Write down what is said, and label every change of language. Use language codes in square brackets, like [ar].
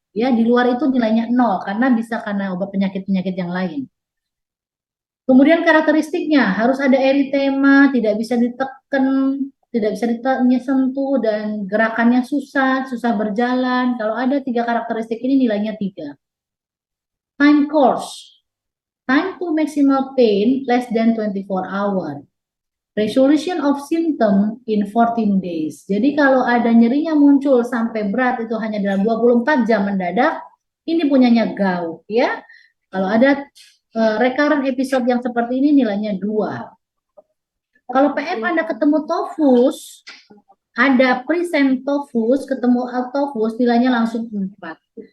[id] Ya, di luar itu nilainya 0, karena bisa karena obat penyakit-penyakit yang lain. Kemudian karakteristiknya, harus ada eritema, tidak bisa ditekan, tidak bisa disentuh, dan gerakannya susah berjalan. Kalau ada 3 karakteristik ini, nilainya 3. [en] Time course. Time to maximal pain less than 24 hour. Resolution of symptom in 14 days. [id] Jadi kalau ada nyerinya muncul sampai berat itu hanya dalam 24 jam mendadak, ini punyanya gout ya. Kalau ada [en] recurrent episode [id] yang seperti ini nilainya 2. Kalau PF Anda ketemu tofus, ada present tofus, ketemu autofus, nilainya langsung 4.